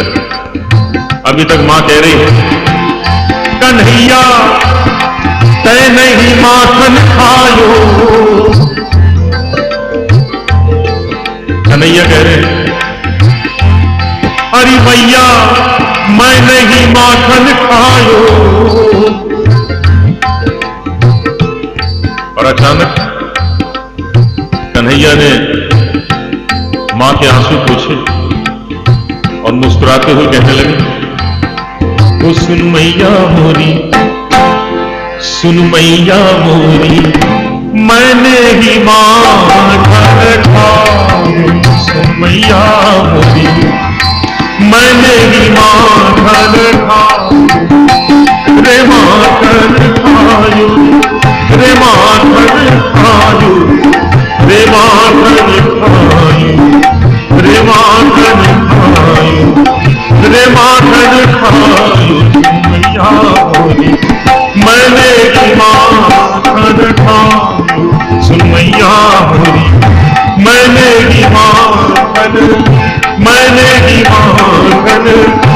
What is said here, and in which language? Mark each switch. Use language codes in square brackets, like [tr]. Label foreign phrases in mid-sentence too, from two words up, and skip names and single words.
[hi] अभी तक मां कह रही है [bra] कन्हैया तै नहीं माखन खायो, [hi] कन्हैया कह रहे हैं [bra] अरे भैया मैं नहीं माखन खायो। [hi] और अचानक कन्हैया ने मां के आंसू पोंछे और मुस्कुराते हुए कहने लगे ओ सुन [bra] मैया मोरी, सुन मैया मोरी मैंने ही माखन खायो, सुन मैया मोरी मैंने ही माखन खायो, रे माखन खायो, रे माखन खायो, रे माखन खायो, रे माखन खायो, रे माखन खायो, मैया मोरी मैंने ही माखन खायो, सुन मैया मोरी मैंने ही माखन, मैंने ही माखन